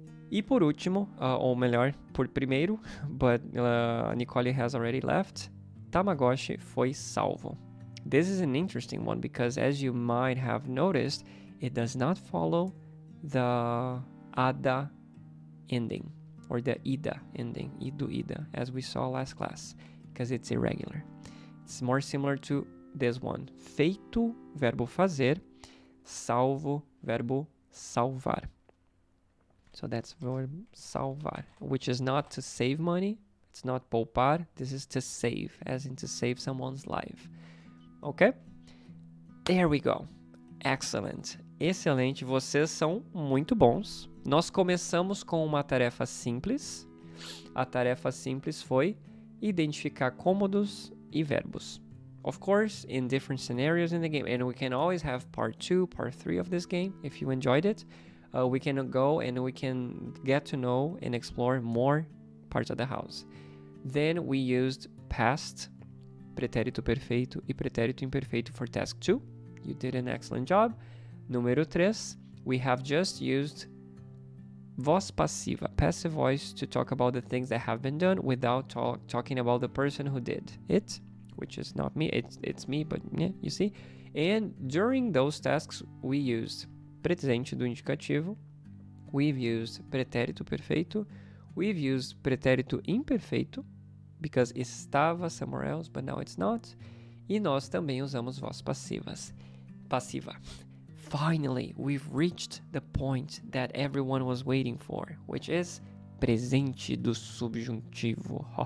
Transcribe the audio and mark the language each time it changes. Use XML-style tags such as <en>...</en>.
<pt>E por último, ou melhor, por primeiro,</pt> <en>but Nicole has already left,</en> <pt>Tamagotchi foi salvo.</pt> <en>This is an interesting one because as you might have noticed, it does not follow the ada ending or the ida ending, ido, ida, as we saw last class, because it's irregular. It's more similar to this one.</en> <pt>Feito, verbo fazer, salvo, verbo salvar.</pt> <en>So that's verb salvar, which is not to save money. It's not poupar. This is to save, as in to save someone's life. Okay? There we go. Excellent. Excelente.</en> <pt>Vocês são muito bons. Nós começamos com uma tarefa simples. A tarefa simples foi identificar cômodos e verbos.</pt> <en>Of course, in different scenarios in the game. And we can always have part 2, part 3 of this game if you enjoyed it. We can go and we can get to know and explore more parts of the house. Then we used past, pretérito perfeito e pretérito imperfeito for task 2. You did an excellent job. Número 3, we have just used voz passiva, passive voice, to talk about the things that have been done without talking about the person who did it, which is not me. It's me, but yeah, you see. And during those tasks, we used presente do indicativo, we've used pretérito perfeito, we've used pretérito imperfeito, because estava somewhere else, but now it's not,</en> <pt>e nós também usamos voz passiva.</pt> <en>Finally, we've reached the point that everyone was waiting for, which is presente do subjuntivo.</en>